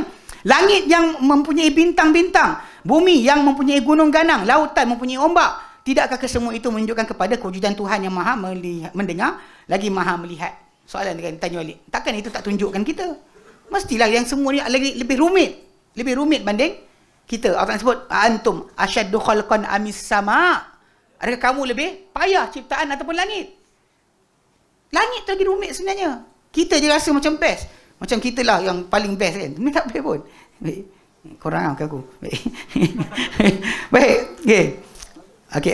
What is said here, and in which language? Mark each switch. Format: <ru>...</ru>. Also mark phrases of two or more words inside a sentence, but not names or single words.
<ms>Langit yang mempunyai bintang-bintang, bumi yang mempunyai gunung ganang, lautan mempunyai ombak. Tidakkah kesemua itu menunjukkan kepada kewujudan Tuhan yang maha mendengar, lagi maha melihat? Soalan dia tanya balik. Takkan itu tak tunjukkan kita? Mestilah yang semua ni lebih rumit. Lebih rumit banding kita. Allah sebut,</ms> <ar>أنتم أشد خلقا أم السماء.</ar> <ms>Adakah kamu lebih payah ciptaan ataupun langit? Langit tu lagi rumit sebenarnya. Kita je rasa macam best. Macam kita lah yang paling best kan. Ini tak boleh pun. Baik. Korang ke aku. Baik. Baik. Okay.</ms>